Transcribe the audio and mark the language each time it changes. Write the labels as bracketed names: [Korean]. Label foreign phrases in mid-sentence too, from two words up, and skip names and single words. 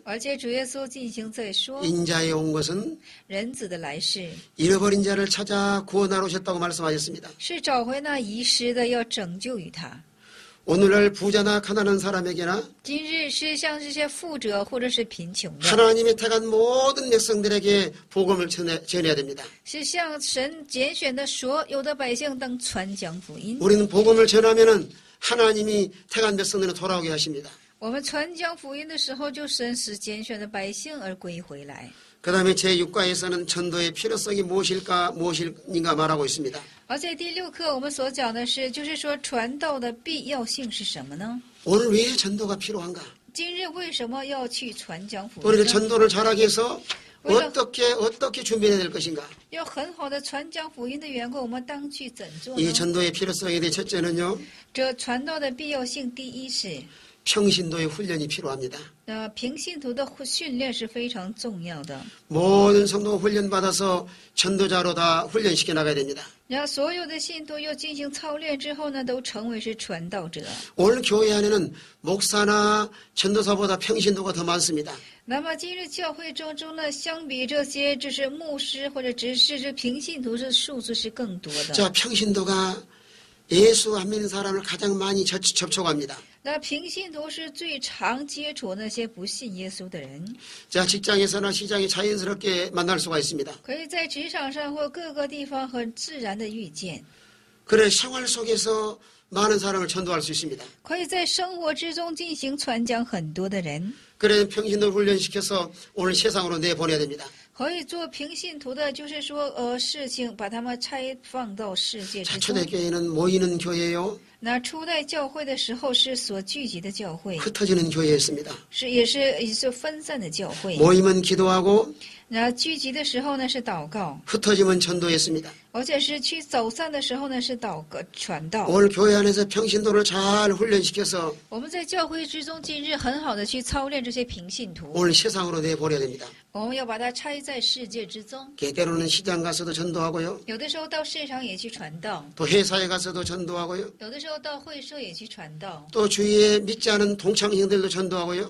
[Chinese] 而且主耶稣进行在说， [Korean] 인자에 온 것은 [Chinese] 人子的来世 [Korean] 잃어버린 자를 찾아 구원하러 오셨다고 말씀하셨습니다. [Chinese] 是找回那遗失的，要拯救于他。 [Korean] 오늘날 부자나 가난한 사람에게나 [Chinese] 今日是像这些富者或者是贫穷的， [Korean] 하나님의 택한 모든 백성들에게 복음을 전해야 됩니다. [Chinese] 是向神拣选的所有的百姓当传讲福音。 [Korean] 우리는 복음을 전하면은 하나님이 택한 백성들은 돌아오게 하십니다. [Chinese] 我们传讲福音的时候，就神使拣选的百姓而归回来。 [Korean] 그 다음에 제6과에서는 전도의 필요성이 무엇인가 말하고 있습니다. [Chinese] 而在第6课，我们所讲的是，就是说传道的必要性是什么呢？ [Korean] 오늘 왜 전도가 필요한가? [Chinese] 今日为什么要去传讲福 [Korean] 우리가 [Chinese] 音呢？ [Korean] 전도를 잘하기 위해서 왜요? 어떻게 준비해야 될 것인가? [Chinese] 要很好的传讲福音的缘故，我们当去怎做 [Korean] 이 [Chinese] 呢？ [Korean] 전도의 필요성에 대해 첫째는요. [Chinese] 这传道的必要性，第一是， [Korean] 평신도의 훈련이 필요합니다. [Chinese] 平信徒的训练是非常重要的。 [Korean] 모든 성도가 훈련받아서 전도자로 다 훈련시켜 나가야 됩니다. [Chinese] 然后所有的信徒又进行操练之后呢，都成为是传道者。 [Korean] 오늘 교회 안에는 목사나 전도사보다 평신도가 더 많습니다. [Chinese] 那么今日教会中呢，相比这些就是牧师或者执事，这平信徒这数字是更多的。 [Korean] 자, 평신도가 예수 안 믿는 사람을 가장 많이 접촉합니다. [Chinese] 那平信徒是最常接触那些不信耶稣的人， [Korean] 자, 직장에서나 시장에 자연스럽게 만날 수가 있습니다. [Chinese] 可以在职场上或各个地方很自然的遇见， [Korean] 그래 생활 속에서 많은 사람을 전도할 수 있습니다. [Chinese] 可以在生活之中进行传讲很多的人， [Korean] 그래 평신도 훈련시켜서 오늘 세상으로 내보내야 됩니다. [Chinese] 可以做平信徒的，就是说事情把他们拆放到世界 [Korean] 자, [Chinese] 之中。 [Korean] 초대교회는 모이는 교회예요. [Chinese] 那初代教会的时候是所聚集的教会， [Korean] 흩어지는 교회였습니다. [Chinese] 也是分散的教会。 [Korean] 모이면 기도하고 [Chinese] 那聚集的时候呢是祷告， [Korean] 흩어지면 전도했습니다. [Chinese] 而且是去走散的时候呢是传道。 [Korean] 오늘 교회 안에서 평신도를 잘 훈련시켜서 [Chinese] 我们在教会之中，今日很好的去操练这些平信徒， [Korean] 오늘 세상으로 내보내야 됩니다. [Chinese] 我们要把它拆在世界之中。 [Korean] 때로는 시장 가서도 전도하고요. [Chinese] 有的时候到市场也去传道， [Korean] 또 회사에 가서도 전도하고요. [Chinese] 有的时候到会社也去传道， [Korean] 또 주위에 믿지 않은 동창생들도 전도하고요.